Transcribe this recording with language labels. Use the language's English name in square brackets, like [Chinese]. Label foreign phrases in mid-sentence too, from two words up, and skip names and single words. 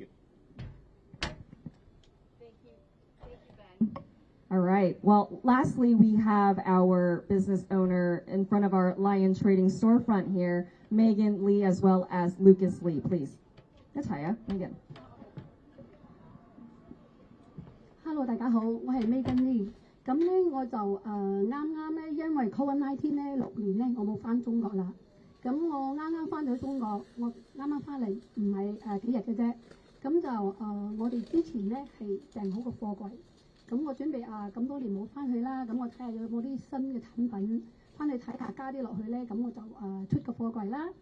[English] Thank you, Ben. All right. Well, lastly, we have our business owner in front of our Lion Trading storefront here, Megan Lee, as well as Lucas Lee, please. That's Hiya, Megan. [Cantonese] Hello，大家好，我係 Megan Lee。咁咧我就啱啱咧，因為 COVID-19 咧6年咧，我冇翻中國啦。咁我啱啱翻到中國，我啱啱翻嚟唔係幾日嘅啫。咁就我哋之前咧係訂好個貨櫃，咁我準備咁多年冇翻去啦，咁我睇下有冇啲新嘅產品翻去睇下加啲落去咧，咁我就出個貨櫃啦。